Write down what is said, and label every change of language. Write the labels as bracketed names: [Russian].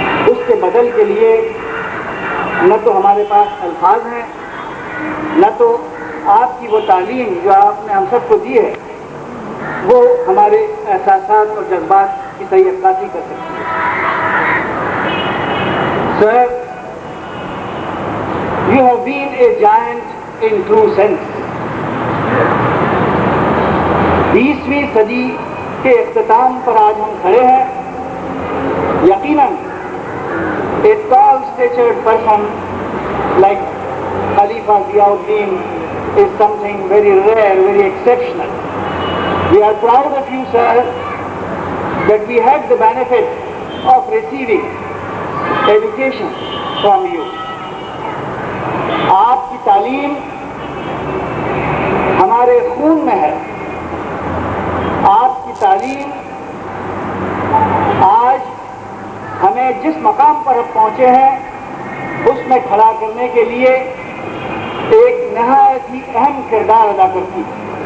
[Urdu] اس کے بدل کے لیے نہ تو ہمارے پاس الفاظ ہیں، نہ تو آپ کی وہ تعلیم جو آپ نے ہم سب کو دی ہے وہ ہمارے احساسات اور جذبات کی صحیح عکاسی کر سکتی ہے. [English] Sir, you have been a giant in true sense. [Urdu] 20ویں صدی کے اختتام پر آج ہم کھڑے ہیں. [English] یقیناً a tall statured person like Khalifa Ziauddin is something very rare, very exceptional. We are proud of you, sir, that we had the benefit of receiving education from you. [Urdu] آپ کی تعلیم ہمارے خون میں ہے. آپ کی تعلیم آج ہمیں جس مقام پر اب پہنچے ہیں اس میں کھڑا کرنے کے لیے ایک نہایت ہی اہم کردار ادا کرتی ہے.